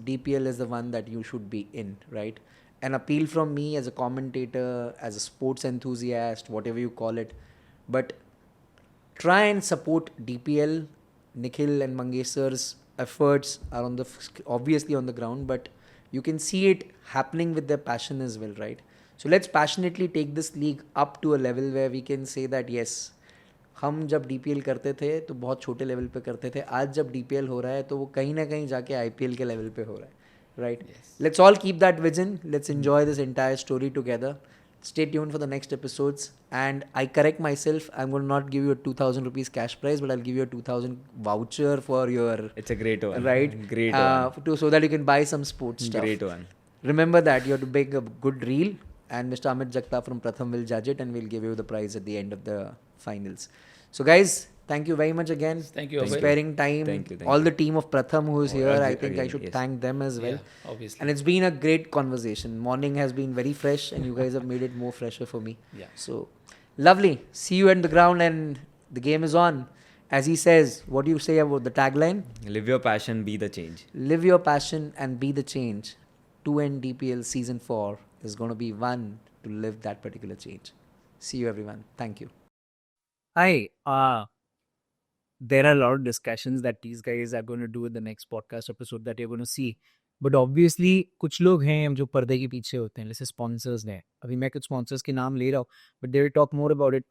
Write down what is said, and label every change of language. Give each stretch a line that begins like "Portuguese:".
English: DPL is the one that you should be in, right? An appeal from me as a commentator, as a sports enthusiast, whatever you call it, but try and support DPL. Nikhil and Mangesar's efforts are obviously on the ground, but you can see it happening with their passion as well, right? So let's passionately take this league up to a level where we can say that yes,
Hindi: हम जब DPL करते थे तो बहुत छोटे level पे करते थे, आज जब DPL हो रहा है तो वो कहीं ना कहीं जाके IPL के लेवल पे हो रहा है, right?
English: Yes. Let's all keep that vision. Let's enjoy this entire story together. Stay tuned for the next episodes. And I correct myself, I'm going to not give you a 2,000 rupees cash prize, but I'll give you a 2,000 voucher for your... It's a great one. Right? Great one. So that you can buy some sports stuff. Great one. Remember that you have to make a good reel, and Mr. Amit Jagtap from Pratham will judge it and we'll give you the prize at the end of the finals. So guys, thank you very much again. Thank you. Sparing time. Thank you. All the team of Pratham who is here, I think I should thank them as well. Yeah, obviously. And it's been a great conversation. Morning has been very fresh and you guys have made it more fresher for me. Yeah. So, lovely. See you at the ground and the game is on. As he says, what do you say about the tagline? Live your passion, be the change. Live your passion and be the change. 2N DPL Season 4 is going to be one to live that particular change. See you everyone. Thank you. Hi. There are a lot of discussions that these guys are going to do in the next podcast episode that you're going to see.
Hindi: But obviously, कुछ लोग हैं जो पर्दे के पीछे होते हैं, जैसे sponsors हैं. अभी मैं कुछ sponsors के नाम ले रहा हूँ,
English: but they will talk more about it.